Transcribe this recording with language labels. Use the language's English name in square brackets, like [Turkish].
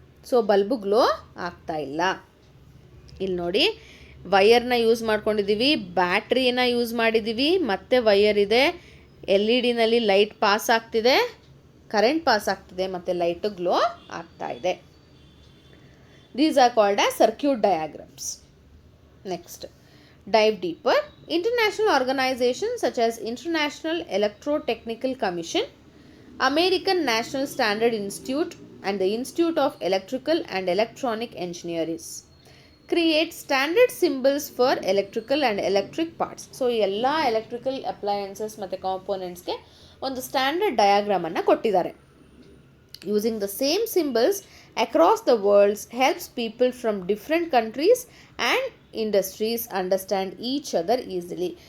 [Kannada] So bulb glow ಆಗ್ತಾ ಇಲ್ಲ. ಇಲ್ಲಿ ನೋಡಿ, ವಯರ್ನ ಯೂಸ್ ಮಾಡ್ಕೊಂಡಿದ್ದೀವಿ, ಬ್ಯಾಟ್ರಿನ ಯೂಸ್ ಮಾಡಿದ್ದೀವಿ, ಮತ್ತೆ ವಯರ್ ಇದೆ, LED-ನಲ್ಲಿ ಲೈಟ್ ಪಾಸ್ ಆಗ್ತಿದೆ, ಕರೆಂಟ್ ಪಾಸ್ ಆಗ್ತಿದೆ, ಮತ್ತು ಲೈಟು ಗ್ಲೋ ಆಗ್ತಾ ಇದೆ. [English] These are called as circuit diagrams. Next, dive deeper. International organizations such as International Electrotechnical Commission, American National Standard Institute, and the Institute of Electrical and Electronic Engineers create standard symbols for electrical and electric parts. [Kannada] So ಎಲ್ಲ electrical appliances ಮತ್ತು ಕಾಂಪೋನೆಂಟ್ಸ್ಗೆ ಒಂದು standard ಡಯಾಗ್ರಾಮನ್ನು ಕೊಟ್ಟಿದ್ದಾರೆ. [English] Using the same symbols across the worlds helps people from different countries and industries understand each other easily.